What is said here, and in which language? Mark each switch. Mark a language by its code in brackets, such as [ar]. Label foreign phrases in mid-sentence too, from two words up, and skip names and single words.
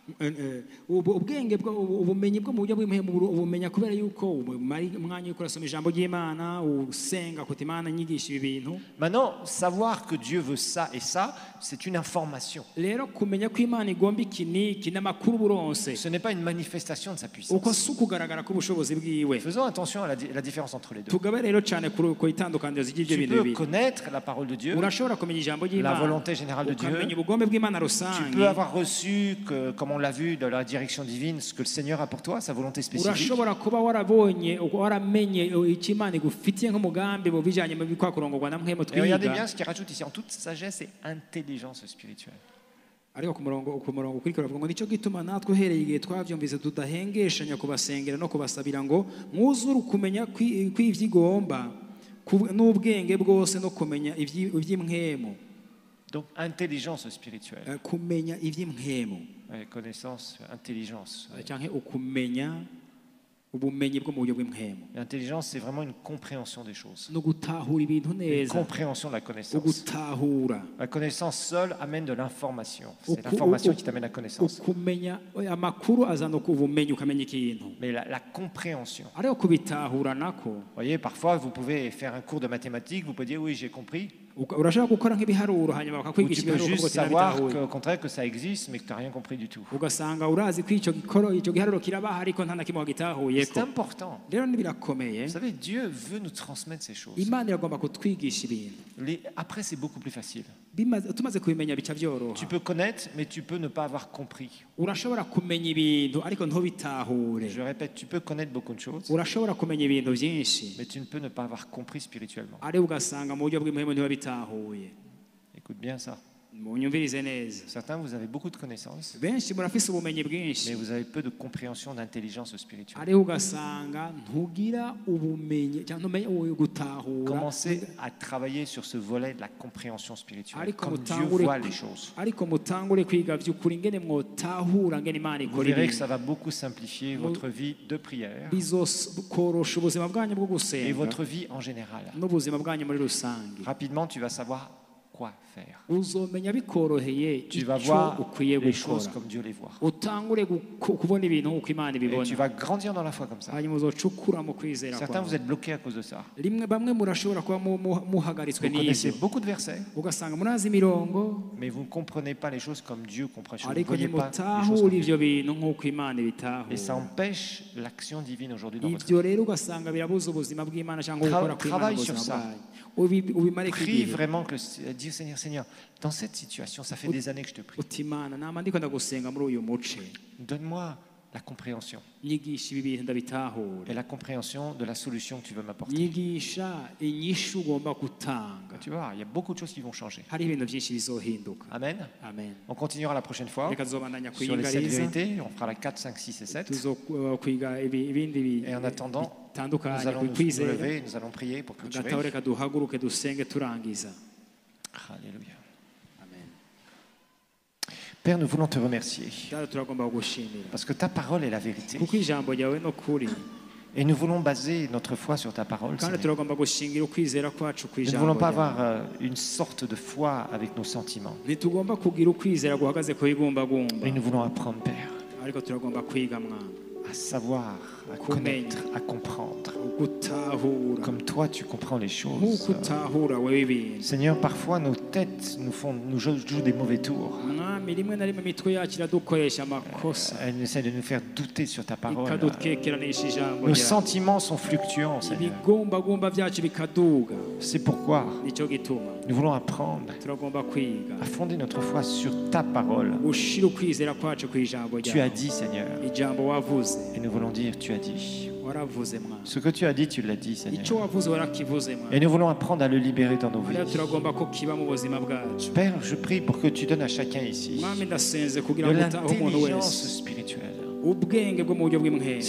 [rn] ubwenge ubumenyi bwo mu buryo bw'impwemu ubumenya kubera yuko umwanya wo kurasoma ijambo ry'Imana usenga kuti Imana nyigisha ibi bintu. [fr] Maintenant, savoir que Dieu veut ça et ça, c'est une information. [rn] Rero kumenya ko Imana igomba iki n'iki n'amakuru buronse [fr] Ce n'est pas une manifestation de sa [rn] uko [fr] puissance. [rn] si ukugaragara k'ubushobozi bwiwe. [fr] Faisons attention à la différence entre les deux. [rn] Tugabe rero cyane ku itandukaniro ry'ibyo [fr] Tu [rn] bintu [fr] peux [rn] bibiri. [fr] connaître la parole de Dieu, [rn] Urashobora kumenya ijambo [fr] la [rn] ry'Imana, [fr] volonté générale de [rn] ukamenya [fr] Dieu. [rn] ubugombe bw'Imana [fr] Tu [rn] rusange. [fr] peux avoir reçu, comme on l'a vu dans la direction divine, ce que le Seigneur a pour toi, sa volonté spécifique. [rn] Urashobora kuba warabonye waramenye icyo Imana igufitiye nk'umugambi mu bijanye mu bikwa kurongorwa na mpwemu [fr] Et regardez [rn] twiga. [fr] bien ce qu'il rajoute ici, en toute sagesse et intelligence spirituelle. [rn] Ariko ku murongo ukurikira avuga ngo nicyo gituma natwe uhereye igihe twavyumvise tudahengeshanya kubasengera no kubasabira ngo mwuzure ukumenya kw'ivyigomba n'ubwenge bwose no kumenya ivy'imwemu. [fr] Donc, intelligence spirituelle. [rn] Kumenya ivy'imwemu [fr] Connaissance, intelligence. [rn] canke ukumenya ubumenyi bwo mu buryo bw'impwemu. [fr] L'intelligence, c'est vraiment une compréhension des choses. [rn] No gutahura ibintu [fr] Une [rn] neza. [fr] compréhension de la connaissance. [rn] Ugutahura. [fr] La connaissance seule amène de l'information. C'est l'information qui t'amène la connaissance. [rn] Ukumenya amakuru azana ubumenyi ukamenya ikintu. [fr] Mais la compréhension. [rn] Ariko kubitahura nako. [fr] Vous voyez, parfois, vous pouvez faire un cours de mathématiques, vous pouvez dire oui, j'ai compris. [rn] Urashaka gukora nk'ibiharuro hanyuma [fr] Ou [rn] bakakwigisha [fr] tu peux [rn] ibiharuro [fr] juste [rn] kuko [fr] savoir [rn] tinabitahuye. [fr] qu'au contraire que ça existe, mais que tu n'as rien compris du tout. [rn] Ugasanga urazi ko icyo giharuro kirabaha ariko nta na kimwe wagitahuyeko. [fr] C'est important. [rn] Rero birakomeye. [fr] Vous savez, Dieu veut nous transmettre ces choses. [rn] Imana iragomba kutwigisha ibintu. [fr] Après, c'est beaucoup plus facile. [rn] Tumaze kubimenya bica byoroha. [fr] Tu peux connaître, mais tu peux ne pas avoir compris. [rn] Urashobora kumenya ibintu ariko ntubitahure. [fr] Je répète, tu peux connaître beaucoup de choses, [rn] Urashobora kumenya ibintu byinshi [fr] mais tu ne peux ne pas avoir compris spirituellement. [rn] ariko ugasanga mu buryo bw'impwemu ntibabitahuye. [fr] Écoute bien ça. [rn] Munyumvirize neza. [fr] Certains, vous avez beaucoup de connaissances, [rn] Benshi murafise ubumenyi [fr] mais [rn] bwinshi [fr] vous avez peu de compréhension d'intelligence spirituelle. [rn] ariko ugasanga ntugira ubumenyi cyangwa ntumenye gutahura. [fr] Commencez à travailler sur ce volet de la compréhension spirituelle, [rn] Ariko [fr] comme Dieu [rn] mutangure [fr] voit les choses. [rn] ariko mutangure kwiga by'ukuri ngene mwotahura ngene Imana [fr] Vous [rn] ikora [fr] verrez que [rn] ibintu. [fr] ça va beaucoup simplifier votre vie de prière [rn] Bizokorosha ubuzima bwanyu bwo [fr] et [rn] gusenga [fr] votre vie en général. [rn] n'ubuzima bwanyu muri rusange. [fr] Rapidement, tu vas savoir quoi faire. [rn] Uzomenya bikoroheye [fr] Tu vas [rn] icyo [fr] voir [rn] ukwiye [fr] les choses [rn] gukora. [fr] comme Dieu les voit. [rn] Utangure kubona ibintu uko Imana [fr] Et tu [rn] ibibona. [fr] vas grandir dans la foi comme ça. [rn] Hanyuma uzocukura mu kwizera [fr] Certains, vous [rn] kwawe. [fr] êtes bloqués à cause de ça. [rn] Bamwe murashobora kuba muhagaritswe [fr] Vous connaissez [rn] n'ibyo. [fr] beaucoup de versets, [rn] Ugasanga murazi imirongo [fr] mais vous ne comprenez pas les choses comme Dieu comprend. Vous ne [rn] ariko [fr] voyez pas les choses [rn] nimutahura [fr] comme Dieu. [rn] ivyo bintu nk'uko Imana [fr] Et [rn] ibitahura. [fr] ça empêche l'action divine aujourd'hui dans votre vie. [rn] Ibyo rero ugasanga birabuza ubuzima bw'Imana cyangwa gukora kw'Imana [fr] Travaille [rn] mu [fr] sur [rn] buzima [fr] ça. [rn] bwayo. Ubimare [fr] Prie [rn] kw'igihe. [fr] vraiment que dire, Seigneur, dans cette situation, ça fait des années que je te prie. [rn] uti Imana nama ndiko ndagusenga muri uyu muce [fr] Donne-moi la compréhension. [rn] nyigisha ibi bintu ndabitahure [fr] Et la compréhension de la solution que tu veux m'apporter. [rn] nyigisha inyishu ugomba gutanga [fr] Tu vois, il y a beaucoup de choses qui vont changer. [rn] hari ibintu byinshi bizohinduka [fr] Amen. [rn] amen [fr] On continuera la prochaine fois [rn] reka tuzobandanya [fr] sur les 7 [rn] kwiyigariza [fr] vérités. On fera la 4, 5, 6 et 7. [rn] tuzokwiga ibindi [fr] Et en attendant, nous [rn] bitandukanye [fr] allons [rn] ku [fr] nous [rn] kwizera [fr] lever, nous allons prier pour clôturer. [rn] gataho reka duhaguruke dusenge turangiza [fr] Alléluia. [rn] amen [fr] Père, nous voulons te remercier [rn] data turagomba kugushimira [fr] parce que ta parole est la vérité. [rn] kuko ijambo ryawe no kuri [fr] Et nous voulons baser notre foi sur ta parole. [rn] kandi [fr] Seigneur. [rn] turagomba gushingira ukwizera kwacu ku [fr] Nous ne [rn] ijambo [fr] voulons pas [rn] ryawe [fr] avoir une sorte de foi avec nos sentiments. [rn] ntitugomba kugira ukwizera guhagaze ku bigumbagumba [fr] Mais nous voulons apprendre, Père, [rn] ariko turagomba kwiga mwana [fr] à savoir, à connaître, à comprendre. [rn] gutahura [fr] Comme toi, tu comprends les choses. [rn] nk'uko utahura wowe ibintu [fr] Seigneur, parfois nos têtes nous jouent des mauvais tours. [rn] mwami rimwe na rimwe imitwe yacu iradukoresha amakosa [fr] Elle essaie de nous faire douter sur ta parole. [rn] ikadutwekeranisha ijambo [fr] Nos [rn] ryawe [fr] sentiments sont fluctuants, Seigneur. [rn] ibigumbagumba byacu bikaduga [fr] C'est pourquoi [rn] nicyo gituma [fr] nous voulons apprendre [rn] turagomba kwiga [fr] à fonder notre foi sur ta parole. [rn] gushira ukwizera kwacu ku ijambo [fr] Tu as [rn] ryawe [fr] dit, Seigneur, [rn] ijambo wavuze [fr] et nous voulons dire, tu as dit. [rn] waravuze mwana [fr] Ce que tu as dit, tu l'as dit, Seigneur. [rn] icyo wavuze warakivuze mwana [fr] Et nous voulons apprendre à le libérer dans nos [rn] rero [fr] vies. [rn] turagomba ko kiba mu buzima bwacu [fr] Père, je prie pour que tu donnes à chacun ici [rn] mwami ndasenze [fr] de [rn] kugira ngo utahe umuntu [fr] l'intelligence [rn] wese [fr] spirituelle. [rn] ubwenge bwo mu buryo bw'imwere